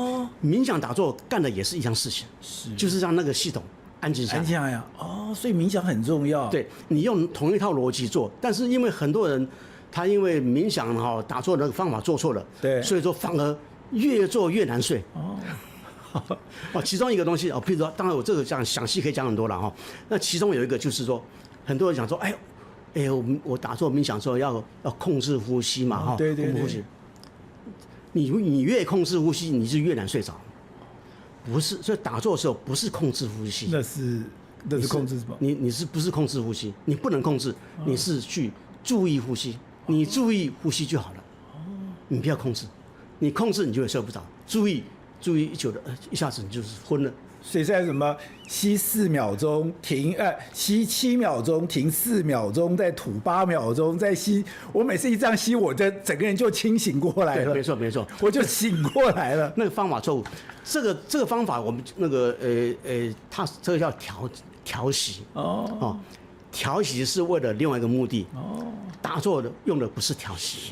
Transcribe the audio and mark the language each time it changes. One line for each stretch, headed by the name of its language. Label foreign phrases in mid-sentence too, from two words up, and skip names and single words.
Chinese: 冥想打坐幹的也是一樣事情，就是讓那個系統安靜下來。安靜下來所以冥想很重要。對，你用同一套邏輯做，但是因為很多人他因為冥想打坐的那個方法做錯了，对，所以說反而越做越難睡。其中一個東西譬如說，當然我這個講詳細可以講很多了那其中有一個就是說，很多人講說，我打坐冥想的時候要控制呼吸嘛對，控制呼吸。你越控制呼吸，你就越難睡着。不是，所以打坐的時候不是控制呼吸，那是控制什麼？你是不是控制呼吸？你不能控制，你是去注意呼吸。你注意呼吸就好了，你不要控制，你控制你就會睡不着。注意久了，一下子你就是昏了。所以现在什麼吸4秒鐘停，吸7秒鐘停4秒鐘，再吐8秒鐘，再吸。我每次一這樣吸，我的整個人就清醒過來了。沒錯，我就醒過來了。那個方法錯誤，這個方法我們那個它這個叫調息調息是為了另外一個目的打坐的用的不是調息。